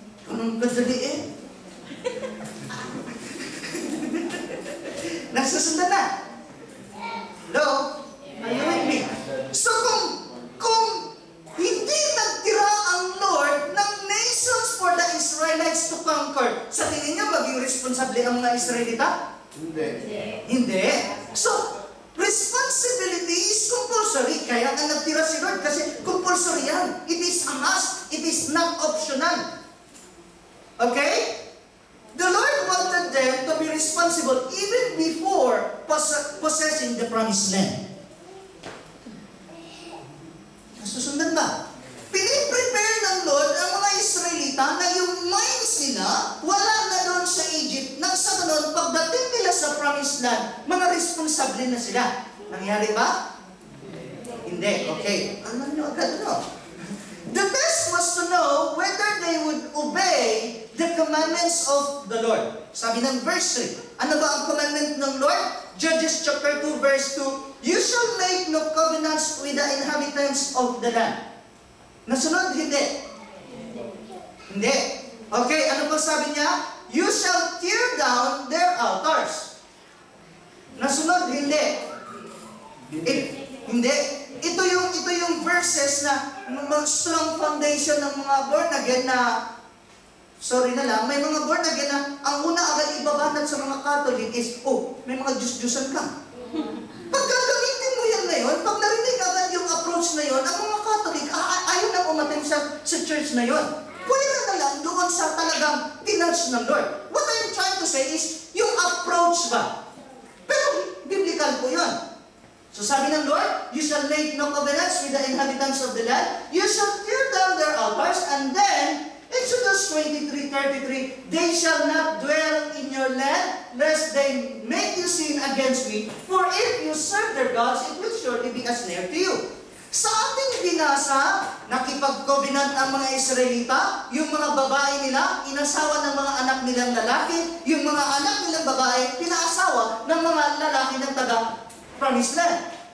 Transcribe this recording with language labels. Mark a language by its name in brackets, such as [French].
[Filipino] Ganun kadali Nagsusundan na. [English] Hello? Are you with me? [Filipino] So kung hindi nagtira ang Lord ng nations [English] for the Israelites to conquer, [Filipino] sa tingin niyo maging responsable ang mga Israelita? Hindi. [English] So, responsibility is compulsory. [Filipino] Kaya nga nagtira si Lord kasi compulsory yan. [English] It is a must. [Filipino] It is not optional. Okay? [English] The Lord wanted them to be responsible even before possessing the promised land. [Filipino] Nasusundan ba? Piniprepare ng Lord ang mga Israelita na yung minds nila wala na doon sa Egypt. Nang sa ganun, pagdating nila sa promised land, mga responsable na sila. Nangyari ba? Hindi. Okay. Ano nyo agad no? [English] The test was to know whether they would obey the commandments of the Lord. [Filipino] Sabi ng verse 3. Ano ba ang commandment ng Lord? Judges chapter 2 verse 2. [English] You shall make no covenants with the inhabitants of the land. [Filipino] Nasunod? Hindi. Hindi. Okay, ano ba sabi niya? [English] You shall tear down their altars. [Filipino] Nasunod? Hindi. Hindi. Ito yung verses na strong foundation ng mga born again na may mga born again na ang una agad ibabanat sa mga Catholic is, may mga Diyos-Diyosan ka. Pag gagamitin mo yan ngayon, pag narinig agad yung approach na yon, ang mga Catholic, ayaw nang umating sa church na yon. Pwede na lang doon sa talagang tinouch ng Lord. [English] What I'm trying to say is, [Filipino] yung approach ba? Pero, biblical po yun. So sabi ng Lord, [English] you shall make no covenants with the inhabitants of the land. You shall tear down their altars, and then, Exodus 23:33, they shall not dwell in your land, lest they make you sin against me. For if you serve their gods, it will surely be a snare to you. [Filipino] Sa ating binasa, nakipag-covenant ang mga Israelita, yung mga babae nila, inasawa ng mga anak nilang lalaki, yung mga anak nilang babae, pinaasawa ng mga lalaki ng taga-promised land.